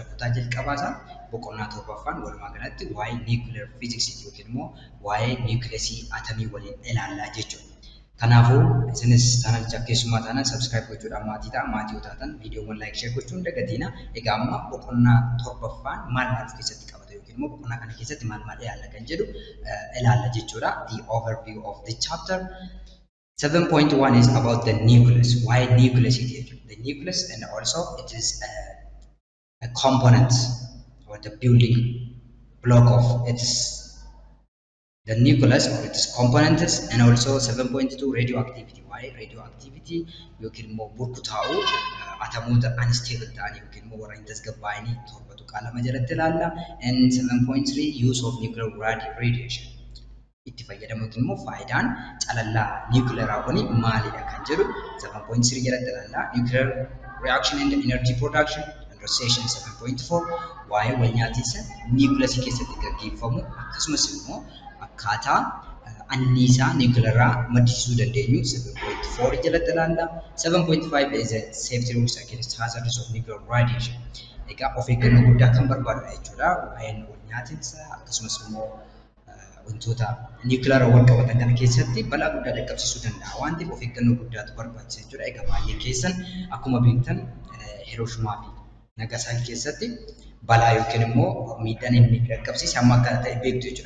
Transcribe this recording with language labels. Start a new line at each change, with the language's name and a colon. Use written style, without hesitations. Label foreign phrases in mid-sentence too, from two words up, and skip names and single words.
Oromo: Kutaa jalqabaasaa boqonnaa torbaffaan walumaa galatti waa'ee niikuleer fiiziksii yookiin immoo waa'ee niikuleesii atamii waliin ilaallaa jechuudha. Kanaafuu isinis channel keessummaa taanaan subscribe gochuudhaan maatii ta'a. Maatii yoo taatan viidiyoowwan
English: like share
Oromo: gochuun dagatiina. Egaa amma boqonnaa torbaffaan maal of keessatti qabata yookiin immoo boqonnaa kana keessatti maal ilaalla kan jedhu ilaalla jechuudha.
English: The overview of the chapter 7.1 is about the nucleus. Why nucleus is here? The nucleus, and also it is a component or the building block of its the nucleus or its components, and also 7.2 radioactivity. Why radioactivity?
Oromo: Yookiin immoo burkutaa'u atomoota unstable ta'anii yookiin immoo warra hin tasgabbaa'anii torbatu qalama jalatti ilaalla.
English: And 7.3 use of nuclear radiation.
Oromo: Itti fayyadamu yookiin immoo faayidaan calallaa niikuleeraa kuni maalidha kan jedhu 7.3 jalatti ilaalla.
English: Nuclear reaction and energy production.
Oromo: Section 7.4 waa'ee wal nyaatiinsa niikuleesii keessatti gaggeeffamu akkasumas immoo akkaataa anniisaa niikuleeraa maddisiisuu dandeenyu 7.4 jalatti ilaalla.
English: 7.5 is a safety rules against hazards of nuclear radiation.
Oromo: Egaa of eeggannoo guddaa kan barbaadudha jechuudha. Waa'een wal nyaatiinsa akkasumas immoo wantoota niikuleeraa wal qabatan kana keessatti balaa guddaa dhaqqabsiisuu danda'a waan ta'eef of eeggannoo guddaatu barbaachisa jechuudha. Egaa baay'ee keessan akkuma beektan Hirooshimaa fi Nagasaki keessatti balaa yookiin immoo miidhaan inni dhaqqabsiise hamma akka ta'e beektu jechuudha.